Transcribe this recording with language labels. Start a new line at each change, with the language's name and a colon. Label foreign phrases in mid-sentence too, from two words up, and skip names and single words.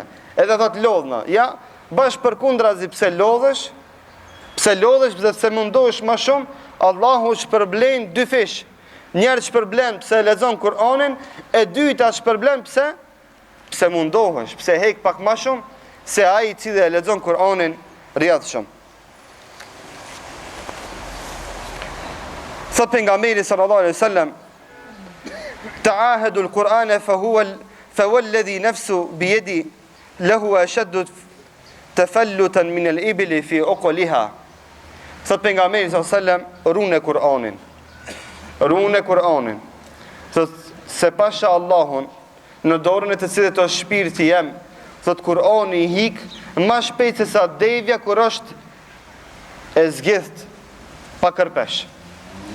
Albanian: Edhe thotë lodhna, ja, bash përkundrazi pse lodhesh, pse mundohesh më shumë, Allahu shpërblen 2 fish. Njëherë shpërblen pse lexon Kur'anin, e dyta shpërblen pse mundohesh, pse hek pak më shumë se ai i cili e lexon Kur'anin rrjedh shumë. Thot pejgamberi
Arabic: صلى الله عليه وسلم تعاهدوا القرآن فهو الذي نفس بيده لهو أشد تفلتا من الإبل في عقلها."
Albanian: Thot pejgamberi
Arabic: صلى الله عليه وسلم:
Albanian: Rune Kur'anin. Thot se pasha Allahun në dorën e të cilit është shpirti jem, thot Kur'ani hik më shpejt se sa devja kur është e zgjidht pa kërpesh.